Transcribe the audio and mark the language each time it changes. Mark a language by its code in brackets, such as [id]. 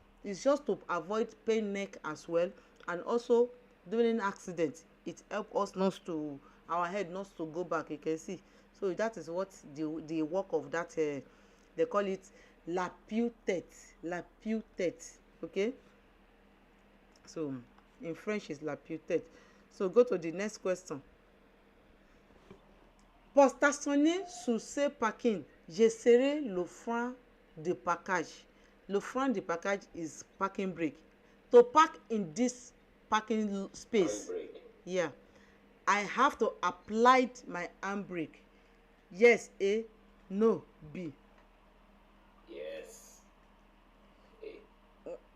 [en] It's just to avoid pain neck as well, and also during accident it help us not to, our head not to go back, you can see. So that is what the work of that they call it la tête, okay. So in French is la tête. So go to the next question. [fr] Pour stationner sur ce parking, je serai le frein de parkage. Le frein de parkage [en] is parking brake. To park in this parking space, Handbrake. yeah, I have to apply my handbrake. Yes, A, no, B. Yes. A.